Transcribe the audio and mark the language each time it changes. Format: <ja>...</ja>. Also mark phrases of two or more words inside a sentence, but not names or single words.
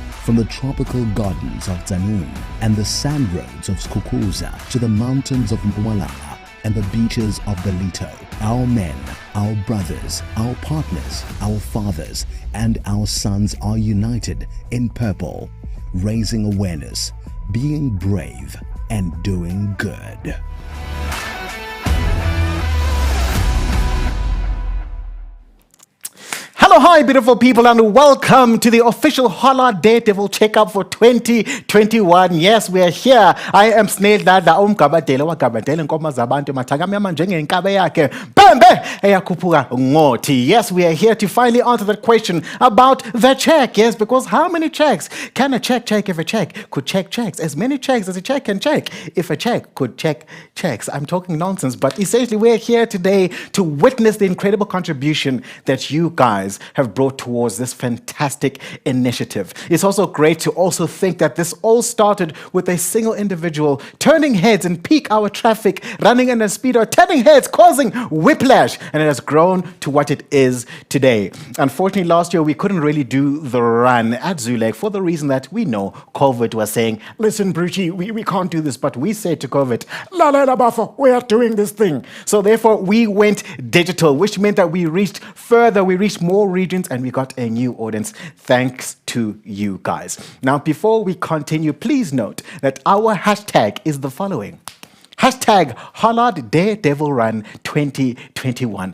<en>From the tropical gardens of Tzaneen and the sand roads of Skukuza to the mountains of Mpumalanga and the beaches of Belito, our men, our brothers, our partners, our fathers, and our sons are united in purple, raising awareness, being brave, and doing good. Hello, hi, beautiful people, and welcome to the official Hollard Daredevil Checkup for 2021. Yes, we are here. I am Snail Dada</en> <zu>umgabadele wagabadele nkomo zabantu mathakamnyama njengenkabe yakhe bembe eyakhuphuka ngoti.</zu> <en>Yes, we are here to finally answer that question about the check. Yes, because how many checks can a check check if a check could check checks? As many checks as a check can check if a check could check checks. I'm talking nonsense, but essentially we're here today to witness the incredible contribution that you guys have brought towards this fantastic initiative. It's also great to also think that this all started with a single individual turning heads in peak hour traffic, running in a speedo, turning heads, causing whiplash, and it has grown to what it is today. Unfortunately, last year we couldn't really do the run at Zulek for the reason that we know COVID was saying, listen, Brachy, we can't do this, but we said to COVID, la la la bafo, we are doing this thing. So therefore we went digital, which meant that we reached further, we reached more regions, and we got a new audience thanks to you guys. Now, before we continue, please note that our hashtag is the following. Hashtag Hollard Daredevil Run 2021.</en>